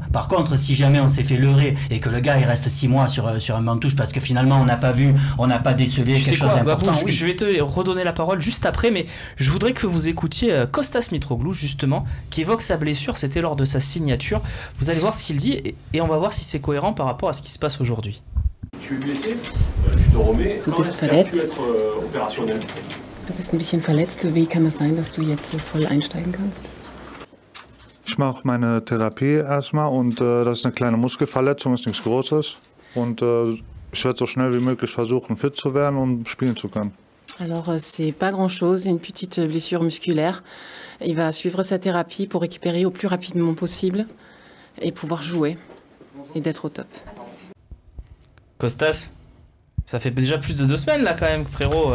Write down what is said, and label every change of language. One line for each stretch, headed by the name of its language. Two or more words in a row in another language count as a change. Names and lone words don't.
French: Par contre, si jamais on s'est fait leurrer et que le gars il reste 6 mois sur un banc de touche parce que finalement on n'a pas vu, on n'a pas décelé quelque chose d'important. Je vais te redonner la parole juste après, mais je voudrais que vous écoutiez Kostas Mitroglou, justement, qui évoque sa blessure. C'était lors de sa signature. Vous allez voir ce qu'il dit et on va voir si c'est cohérent par rapport à ce qui se passe aujourd'hui. Tu es blessé, tu te remets.
German: Du bist verletzt.
French: Tu être opérationnel.
German: Du bist ein bisschen verletzt. Wie kann es sein, dass du jetzt so voll einsteigen kannst? Ich mache meine Therapie erstmal und das ist eine kleine Muskelverletzung, ist nichts Großes. Und ich werde so schnell wie möglich versuchen, fit zu werden und spielen zu können.
French: Alors, c'est pas grand-chose, une petite blessure musculaire. Il va suivre sa thérapie pour récupérer au plus rapidement possible et pouvoir jouer et d'être au top. Costas, ça fait déjà plus de 2 semaines là quand même, frérot.